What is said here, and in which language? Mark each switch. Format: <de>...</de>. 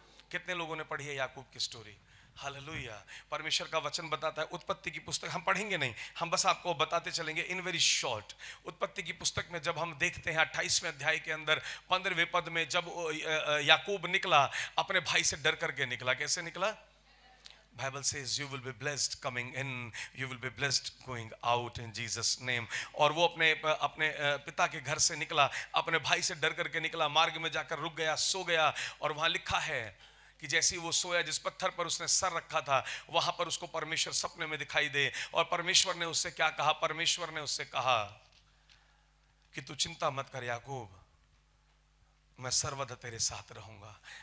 <hi>कितने लोगों ने पढ़ी है याकूब की स्टोरी? हालेलुया। परमेश्वर का वचन बताता है, उत्पत्ति की पुस्तक हम पढ़ेंगे नहीं, हम बस आपको बताते चलेंगे</hi> <en>In very short.</en> <hi>उत्पत्ति की पुस्तक में जब हम देखते हैं 28वें अध्याय के अंदर 15वें पद में, जब याकूब निकला अपने भाई से डर करके निकला। कैसे निकला?</hi> <en>Bible says you will be blessed coming in, you will be blessed going out in Jesus name।</en> <hi>और वो अपने पिता के घर से निकला, अपने भाई से डर करके निकला, मार्ग में जाकर रुक गया, सो गया। और वहां लिखा है कि जैसे ही वो सोया, जिस पत्थर पर उसने सर रखा था, वहां पर उसको परमेश्वर सपने में दिखाई दे। और परमेश्वर ने उससे क्या कहा? परमेश्वर ने उससे कहा कि तू चिंता मत कर याकूब, मैं सर्वदा तेरे साथ रहूंगा।</hi>